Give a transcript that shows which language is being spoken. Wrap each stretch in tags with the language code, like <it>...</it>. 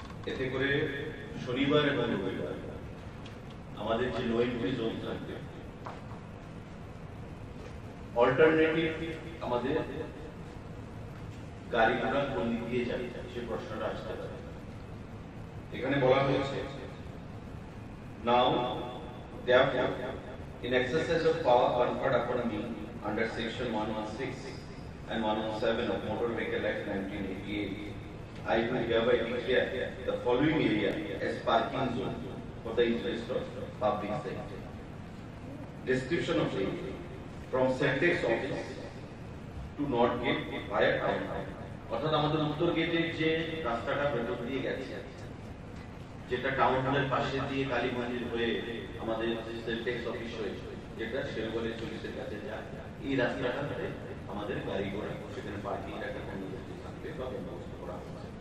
<bn>এতে করে শনিবার এবং রবিবার আমাদের যে নো এন্ট্রি জোন থাকবে, অল্টারনেটিভ আমাদের গাড়ি ঘোড়া কোন দিক দিয়ে যাবে সে প্রশ্নটা আসতে পারে। এখানে বলা হয়েছে, নাও</bn> <en>therefore in exercise of power conferred upon me under section 116 and 117 of Motor Vehicle Act 1988, I do hereby declare the following area as parking zone for the interest of public safety. Description of the area from Sentex office to North Gate via town hall.</en> <bn>অর্থাৎ আমাদের উত্তর গেটের যে রাস্তাটা ভেতর দিয়ে গেছে, যেটা টাউন হলের পাশে দিয়ে কালীগঞ্জের হয়ে আমাদের সেন্টেক্স অফিস হয়ে যেটা শেরগলের পুলিশের কাছে যায়, এই রাস্তাটাতে আমাদের গাড়ি ঘোড়া সেখানে পার্কিং রাখা থাকবে বা ব্যবস্থা করা হচ্ছে।</bn>